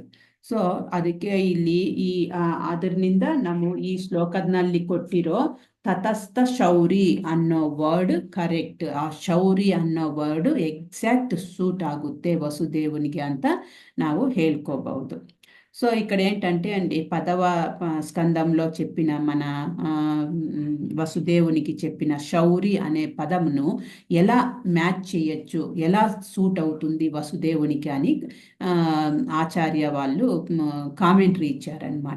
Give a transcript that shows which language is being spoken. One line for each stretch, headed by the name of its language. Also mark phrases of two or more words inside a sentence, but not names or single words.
Kannada: ಸೊ ಅದಕ್ಕೆ ಇಲ್ಲಿ ಅದರಿಂದ ನಾವು ಈ ಶ್ಲೋಕದಲ್ಲಿ ಕೊಟ್ಟಿರೋ ತತಸ್ಥ ಶೌರಿ ಅನ್ನೋ ವರ್ಡ್ ಕರೆಕ್ಟ್. ಆ ಶೌರಿ ಅನ್ನೋ ವರ್ಡ್ ಎಕ್ಸಾಕ್ಟ್ ಸೂಟ್ ಆಗುತ್ತೆ ವಸುದೇವನಿಗೆ ಅಂತ ನಾವು ಹೇಳ್ಕೋಬಹುದು.
Telugu: సో ఇక్కడ ఏంటంటే అండి, పదవ స్కందంలో చెప్పిన మన వసుదేవునికి చెప్పిన శౌరి అనే పదమును ఎలా మ్యాచ్ చేయొచ్చు, ఎలా సూట్ అవుతుంది వసుదేవునికి అని ఆచార్య వాళ్ళు కామెంటరీ ఇచ్చారనమాట.